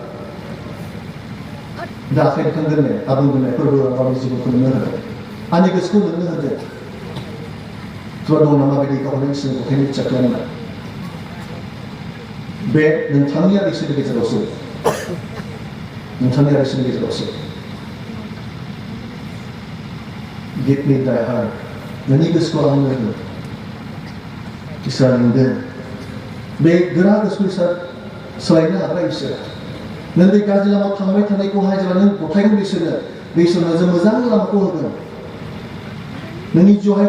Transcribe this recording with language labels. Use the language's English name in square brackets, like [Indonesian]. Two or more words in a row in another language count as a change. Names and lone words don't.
[Bodo] दा आखाइ दैखांगोन ने आबुं बुंनाय फोरबो गावनि जिउखौ नोंनो होदों आंनि गोसोखौ नोंनो होदों सोरबा दं नामा बायदि गावनि इसोरनि गथायनो इच्छा खालामनाय बे नोंथांनि आरो इसोरनि गेजेरावसो नोंथांनि आरो इसोरनि गेजेरावसो [English] give me thy heart [Bodo] नोंनि गोसोखौ आंनो हो इसोरा लिंदों बे गोरा गोसोखौ इसोरा सोलायनो हाग्रा इसोर नों बे गाज्रि लामायाव थांबाय थानायखौहाय जेब्ला नों गथायगोन इसोरनो बे इसोरनो जों मोजां लामाखौ होगोन नोंनि जिउहाय